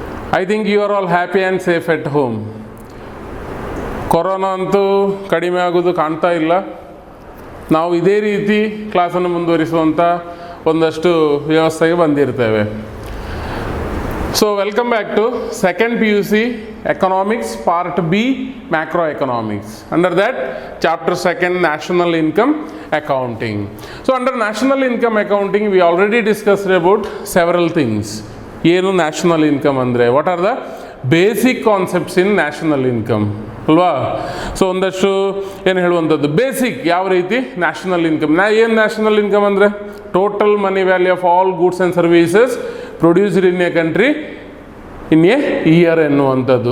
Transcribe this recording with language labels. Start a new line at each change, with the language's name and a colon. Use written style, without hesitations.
English: I think you are all happy and safe at home.
Kannada: Corona ಅಂತೂ ಕಡಿಮೆ ಆಗೋದು ಕಾಣ್ತಾ ಇಲ್ಲ. ನಾವು ಇದೇ ರೀತಿ ಕ್ಲಾಸನ್ನು ಮುಂದುವರಿಸುವಂಥ ಒಂದಷ್ಟು ವ್ಯವಸ್ಥೆಗೆ ಬಂದಿರ್ತೇವೆ.
English: So welcome back to second PUC Economics Part B Macroeconomics. Under that Chapter 2 National Income Accounting. So under National Income Accounting we already discussed about several things. ಏನು national income ಅಂದರೆ, what are the basic concepts in national income ಅಲ್ವಾ?
Kannada: So ಒಂದಷ್ಟು ಏನು ಹೇಳುವಂಥದ್ದು basic ಯಾವ ರೀತಿ national income.
English: ಏನು national income ಅಂದರೆ total money value of all goods and services produced in a country in a year
Kannada: ಎನ್ನುವಂಥದ್ದು.